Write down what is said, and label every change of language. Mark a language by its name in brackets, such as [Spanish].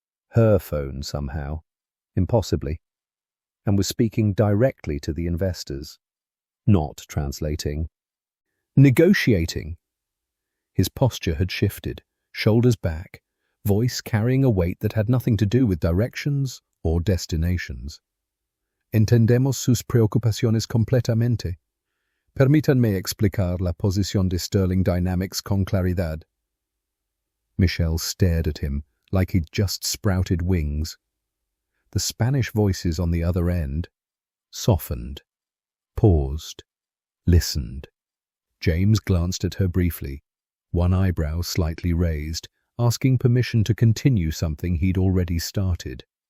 [English] Her phone somehow, impossibly, and was speaking directly to the investors. Not translating. Negotiating. His posture had shifted, shoulders back, voice carrying a weight that had nothing to do with directions or destinations. [Spanish] "Entendemos sus preocupaciones completamente. Permítanme explicar la posición de Sterling Dynamics con claridad." [English] Michelle stared at him like he'd just sprouted wings. The Spanish voices on the other end softened, paused, listened. James glanced at her briefly, one eyebrow slightly raised, asking permission to continue something he'd already started.